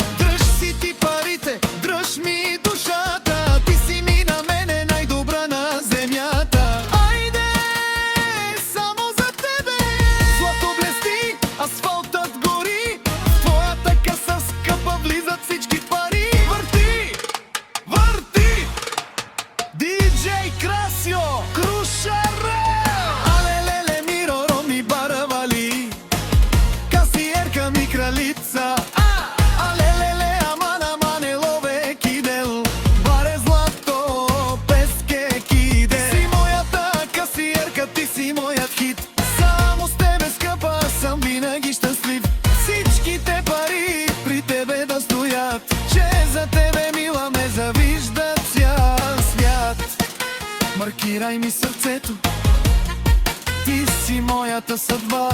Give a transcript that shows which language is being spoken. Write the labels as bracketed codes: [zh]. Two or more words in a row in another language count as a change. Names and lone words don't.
[bg] Дръж си ти парите, дръж ми душата, ти си ми на мене най-добра на земята. Айде, само за тебе злато блести, асфалтът гори, в твоята каса скъпа влизат всички пари. Върти, върти, диджей Красио, Крушаре! [rom] Алелеле, миро, ромни барвали, [bg] касиерка ми кралица. [rom] Алелеле, аман, амане, лове кидел, баре злато, песке киде. [bg] Си моята касиерка, ти си моят хит. Само с тебе, скъпа, съм винаги щастлив. Всичките пари при тебе да стоят, че за тебе, мила, ме завиждат цял свят. Маркирай ми сърцето, ти си моята съдба.